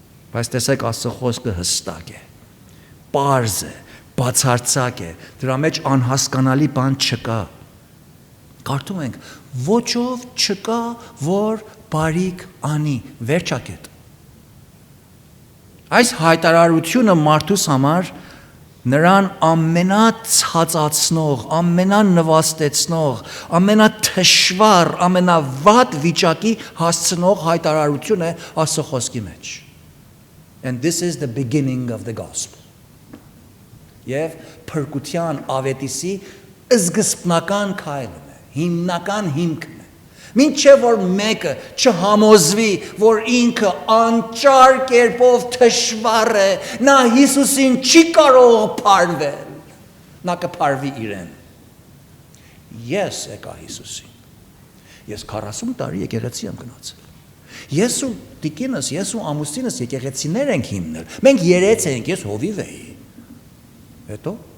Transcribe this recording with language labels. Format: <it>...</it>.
<hy>Բայց տեսեք Աստծո խոսքը հստակ է, պարզ է, բացարձակ է, դրա մեջ անհասկանալի բան չկա։ Կարդում ենք, ոչով չկա, որ բարիք անի, վերջակետ։ Այս հայտարարությունը մարդուս համար Նրան ամենացածացնող, ամենանվաստեցնող, ամենաթշվառ, ամենավատ վիճակի հասցնող հայտարարություն է Աստծո խոսքի մեջ.</hy> <en>And this is the beginning of the gospel.</en> <hy>Եվ փրկության ավետիսի սկզբնական քայլն է, հիմնական հիմքն է. Մինչև որ մեկը չհամոզվի, որ ինքը անճար կերպով թշվառ է, նա Հիսուսին չի կարող փարվել, նա կփարվի իրեն։ Ես եկա Հիսուսին, ես 40 տարի եկեղեցի եմ գնացել, ես ու տիկինս, ես ու ամուսինս եկեղեցիներ ենք հիմնել, մենք երեց ենք, ես հովիվ էի, հետո</hy>